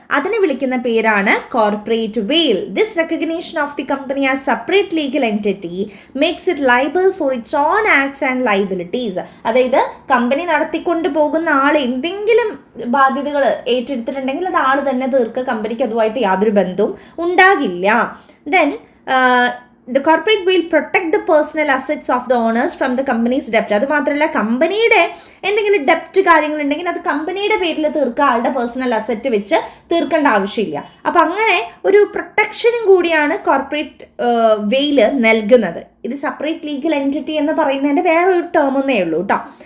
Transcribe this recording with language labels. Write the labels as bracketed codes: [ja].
[ml] അതിനെ വിളിക്കുന്ന പേരാണ് [en] Corporate veil. This recognition of the company as separate legal entity makes it liable for its own acts and liabilities. [ml] അതായത് company നടത്തിക്കൊണ്ട് പോകുന്ന ആൾ എന്തെങ്കിലും ബാധ്യതകൾ ഏറ്റെടുത്തിട്ടുണ്ടെങ്കിൽ അത് ആൾ തന്നെ തീർക്കുക. കമ്പനിക്ക് അതുമായിട്ട് യാതൊരു ബന്ധവും ഉണ്ടാകില്ല. [en] Then the corporate will protect the personal assets of the owners from the company's debt. [ml] അത് മാത്രമല്ല, കമ്പനിയുടെ എന്തെങ്കിലും ഡെപ്റ്റ് കാര്യങ്ങളുണ്ടെങ്കിൽ അത് കമ്പനിയുടെ പേരിൽ തീർക്കുക, ആളുടെ പേഴ്സണൽ അസറ്റ് വെച്ച് തീർക്കേണ്ട ആവശ്യമില്ല. അപ്പം അങ്ങനെ ഒരു പ്രൊട്ടക്ഷനും കൂടിയാണ് കോർപ്പറേറ്റ് വെയില് നൽകുന്നത്. ഇത് സെപ്പറേറ്റ് ലീഗൽ എൻറ്റിറ്റി എന്ന് പറയുന്നതിൻ്റെ വേറൊരു ടേം ഒന്നേ ഉള്ളൂ കേട്ടോ.